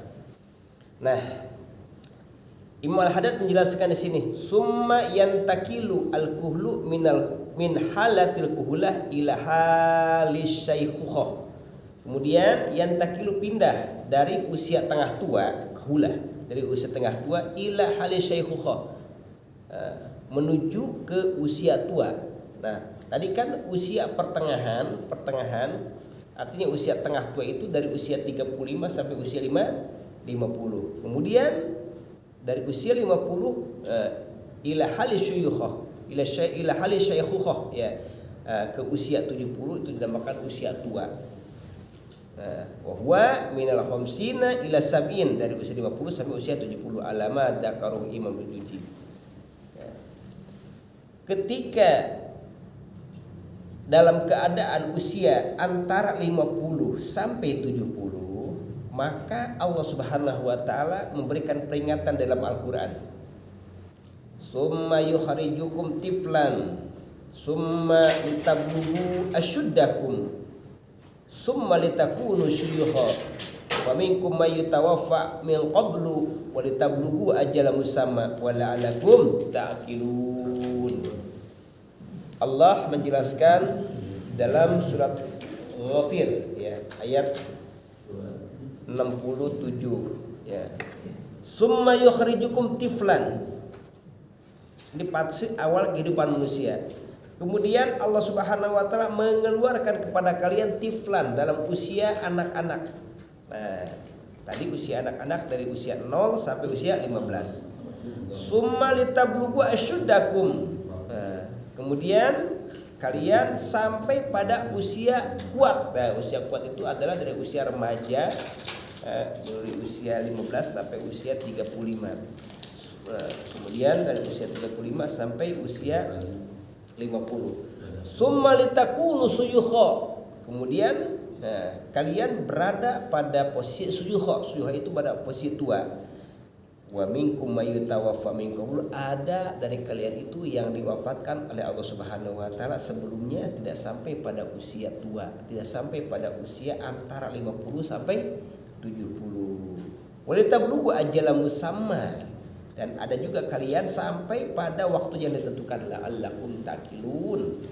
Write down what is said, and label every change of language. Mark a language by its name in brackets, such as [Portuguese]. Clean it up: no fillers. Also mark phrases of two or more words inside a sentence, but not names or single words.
[Indonesian] Nah, Imam Al-Hadad menjelaskan di sini, [Arabic] ثم ينتقل الكهل من حالة الكهولة إلى حال الشيخوخة. [Indonesian] Kemudian yantakilu pindah dari usia tengah tua, kuhulah, dari usia tengah tua [Arabic] إلى حال الشيخوخة, [Indonesian] menuju ke usia tua. Nah, tadi kan usia pertengahan, artinya usia tengah tua itu dari usia 35 sampai usia 50. Kemudian dari usia 50 [Arabic] إلى حال الشيوخة، إلى حال الشيخوخة, [Indonesian] ke usia 70 itu dinamakan usia tua. [Arabic] وهو من الخمسين إلى سبعين, [Indonesian] dari usia 50 sampai usia 70. [Arabic] كما ذكره الإمام الجزي. [Indonesian] Ketika dalam keadaan usia antara 50 sampai 70, maka Allah [Arabic] سبحانه وتعالى [Indonesian] memberikan peringatan dalam Al-Qur'an. [Arabic] ثم يخرجكم طفلا ثم لتبلغوا أشدكم ثم لتكونوا شيوخا ومنكم من يتوفى من قبل ولتبلغوا أجلا مسمى ولعلكم تعقلون. [Indonesian] Allah menjelaskan dalam surat Ghafir ya, ayat 67 ya. [Arabic] ثم يخرجكم طفلا. [Indonesian] Ini fase awal kehidupan manusia. Kemudian Allah [Arabic] سبحانه وتعالى [Indonesian] mengeluarkan kepada kalian tiflan dalam usia anak-anak. Nah, tadi usia anak-anak dari usia 0 sampai usia 15. [Arabic] ثم لتبلغوا أشدكم. [Indonesian] Nah, kemudian kalian sampai pada usia kuat. Nah, usia kuat itu adalah dari usia remaja, dari usia 15 sampai usia 35. Kemudian dari usia 35 sampai usia 50. [Arabic] ثم لتكونوا شيوخا. [Indonesian] Kemudian kalian berada pada posisi suyukha. Suyukha itu pada posisi tua. [Arabic] ومنكم من يتوفى من قبل, [Indonesian] ada dari kalian itu yang diwafatkan oleh Allah [Arabic] سبحانه وتعالى [Indonesian] sebelumnya tidak sampai pada usia tua, tidak sampai pada usia antara 50 sampai 70. [Arabic] ولتبلغوا أجلا مسمى, [Indonesian] dan ada juga kalian sampai pada waktu yang ditentukan, [Arabic] لعلكم تعقلون.